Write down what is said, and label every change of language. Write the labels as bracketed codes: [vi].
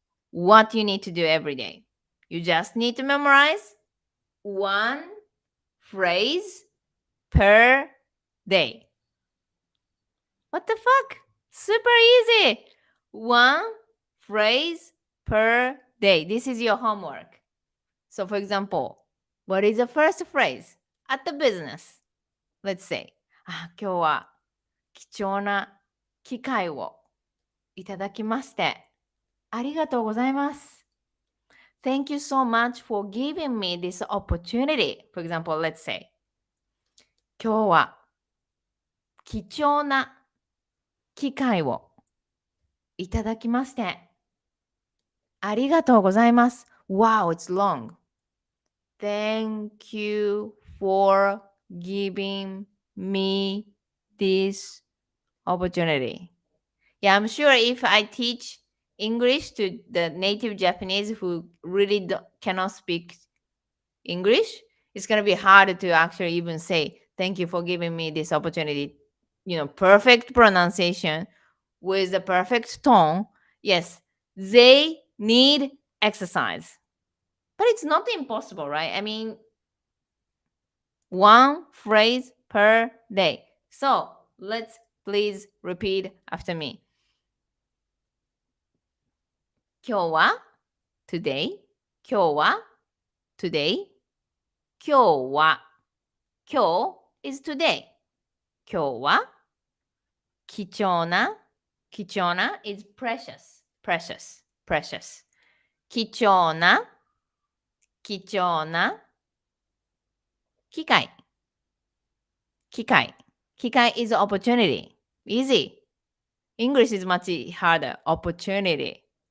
[en] What you need to do every day. You just need to memorize one phrase per day. What the fuck? Super easy. One phrase per day. This is your homework. So, for example, what is the first phrase at the business? Let's say, [ja] 今日は貴重な機会をいただきましてありがとうございます。 [en] Thank you so much for giving me this opportunity. For example, let's say, [ja] 今日は貴重な機会をいただきましてありがとうございます。 [en] Wow, it's long. Thank you for giving me this opportunity. Yeah, I'm sure if I teach English to the native Japanese who really cannot speak English, it's going to be hard to actually even say, thank you for giving me this opportunity. You know, perfect pronunciation with the perfect tone. Yes, they need exercise. But it's not impossible, right? I mean, one phrase per day. So let's please repeat after me. [ja] 今日は [en] today 今日は today [ja] 今日は今日 [en] is today [ja] 今日は貴重な貴重な [en] is precious precious precious [ja] 貴重な貴重な機会機会機会 [en] is opportunity easy English is much harder opportunity